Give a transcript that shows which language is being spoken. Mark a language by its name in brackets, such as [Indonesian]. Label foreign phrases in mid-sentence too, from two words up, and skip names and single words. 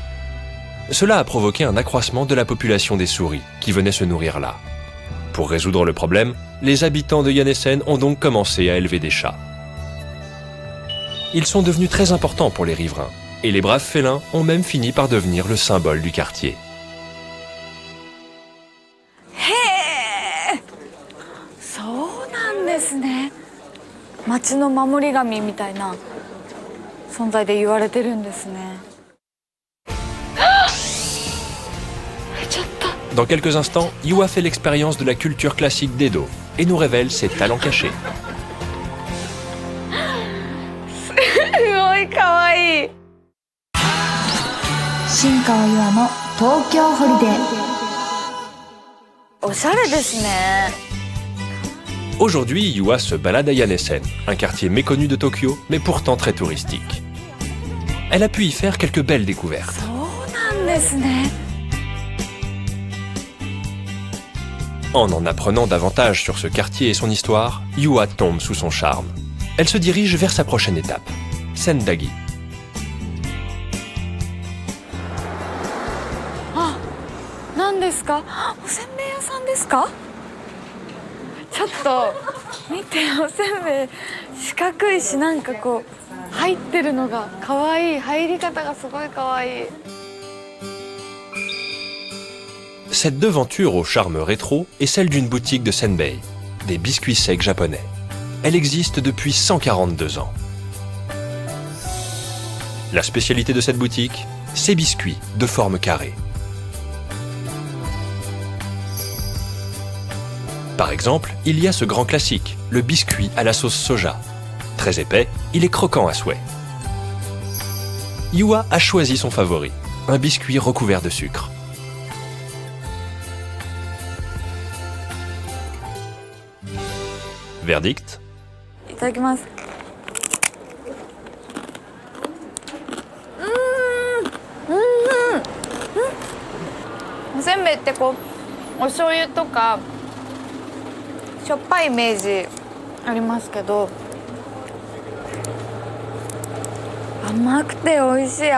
[French] Cela a provoqué un accroissement de la population des souris, qui venaient se nourrir là. Pour résoudre le problème, les habitants de Janesen ont donc commencé à élever des chats. Ils sont devenus très importants pour les riverains, et les braves félins ont même fini par devenir le symbole du quartier. [Japanese] そうなんですね。町の守り神みたいな、 存在で言われてるんですね。ちょっと。 [French] Dans quelques instants, Yua fait l'expérience de la culture classique d'Edo et nous révèle ses talents cachés. [Japanese] すごい可愛い。新川優愛の東京ホリデー。おしゃれですね。 [French] Aujourd'hui, Yua se balade à Yanesen, un quartier méconnu de Tokyo, mais pourtant très touristique. Elle a pu y faire quelques belles découvertes. [Japanese] そうなんですね。 [French] En apprenant davantage sur ce quartier et son histoire, Yua tombe sous son charme. Elle se dirige vers sa prochaine étape, Sendagi. [Japanese] 何ですか？おせんべい屋さんですか？ちょっと見て、おせんべい四角いし、なんかこう入ってるのが可愛い。入り方がすごい可愛い。 [French] Cette devanture au charme rétro est celle d'une boutique de senbei, des biscuits secs japonais. Elle existe depuis 142 ans. La spécialité de cette boutique, ces biscuits de forme carrée. Par exemple, il y a ce grand classique, le biscuit à la sauce soja. Très épais, il est croquant à souhait. Yua a choisi son favori, un biscuit recouvert de sucre. Verdict? [Japanese] いただきます。おせんべいってこうお醤油とかしょっぱいイメージありますけど、甘くて美味しい。